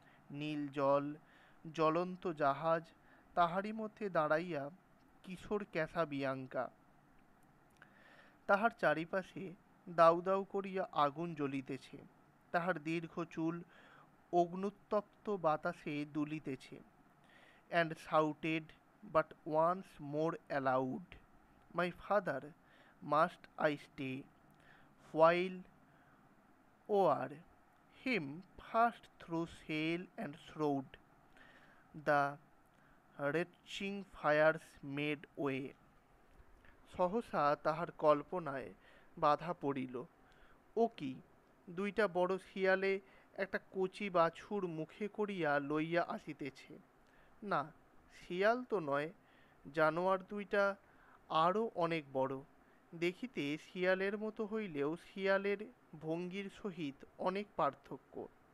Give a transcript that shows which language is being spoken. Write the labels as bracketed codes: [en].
[bn] নীল জল, জ্বলন্ত জাহাজ, তাহারই মধ্যে দাঁড়াইয়া কিশোর ক্যাসাবিয়াঙ্কা। তাহার চারিপাশে দাউ দাউ করিয়া আগুন জ্বলিতেছে, তাহার দীর্ঘ চুল অগ্নুত্তপ্ত বাতাসে দুলিতেছে। [en] And shouted but once more aloud, my father, must I stay, while o'er him passed through sail and shroud, the retching fires made way. [bn] সহসা তাহার কল্পনায় বাধা পড়িল। ও কি, দুইটা বড় শিয়ালে একটা কচি বাছুর মুখে করিয়া লইয়া আসিতেছে। না, শিয়াল তো নয়, জানোয়ার দুইটা আরও অনেক বড়। দেখিতে শিয়ালের মতো হইলেও শিয়ালের ভঙ্গির সহিত অনেক পার্থক্য।